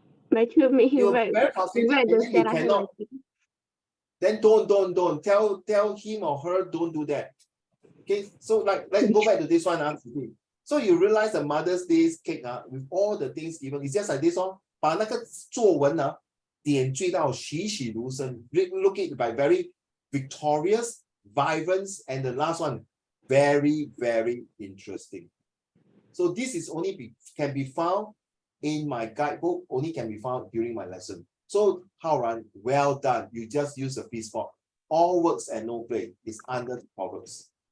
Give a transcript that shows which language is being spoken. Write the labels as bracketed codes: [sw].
[en] My teacher made him write. Very frustrated, and then you cannot. Then don't. Tell him or her, don't do that. Okay, so let's go back to this one. So you realize the Mother's Day's cake with all the things given, it's just like this one. [zh] 把那个作文点缀到栩栩如生. [en] Look it by very victorious, vibrant, and the last one, very, very interesting. So this is only can be found in my guidebook, only can be found during my lesson. So Haoran, well done. You just use the piece for all works and no play is under the Proverbs.